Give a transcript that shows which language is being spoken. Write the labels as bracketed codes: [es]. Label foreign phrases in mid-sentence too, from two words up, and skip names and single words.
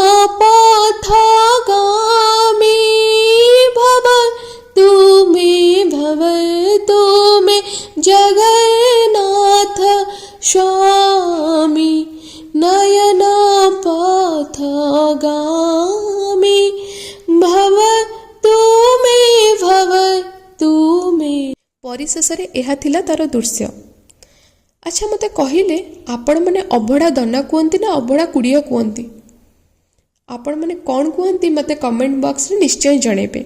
[sa] पथगामी भव तुमे जगन्नाथ स्वामी नयन पथगामी भव तुमे। [or] ପରିଶେଷ ଏହ ଥିଲା ତାର ଦୃଶ୍ୟ। ଅଚ୍ଛା ମତେ କହିଲେ ଆପଣ ମାନେ ଅବଢ଼ା ଦନା କହନ୍ତି ନା ଅବଢ଼ା କୁଡ଼ିଆ କହନ୍ତି? ଆପଣ ମାନେ କେଉଁ କହନ୍ତି ମତେ [en] comment box [or] ରେ ନିଶ୍ଚୟ ଜଣେବେ।